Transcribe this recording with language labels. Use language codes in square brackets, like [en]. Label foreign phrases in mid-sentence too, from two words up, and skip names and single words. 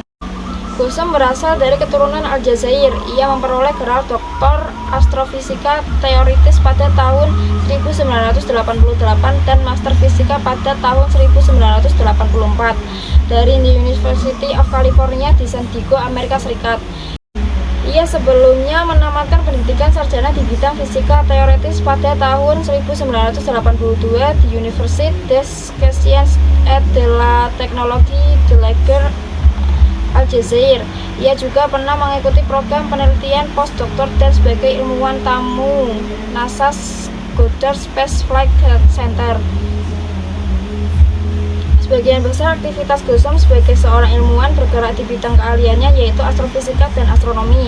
[id] Gusom berasal dari keturunan Aljazair. Ia memperoleh gelar Doktor Astrofisika Teoritis pada tahun 1988 dan Master Fisika pada tahun 1984 dari University of California di San Diego, Amerika Serikat. Ia sebelumnya menamatkan pendidikan sarjana di bidang fisika teoritis pada tahun 1982 di Université des Sciences et de la Technologie de l'Alger, Aljazair. Ia juga pernah mengikuti program penelitian postdoktor dan sebagai ilmuwan tamu NASA Goddard Space Flight Center. Sebagian besar aktivitas Gusom sebagai seorang ilmuwan bergerak di bidang keahliannya yaitu astrofisika dan astronomi.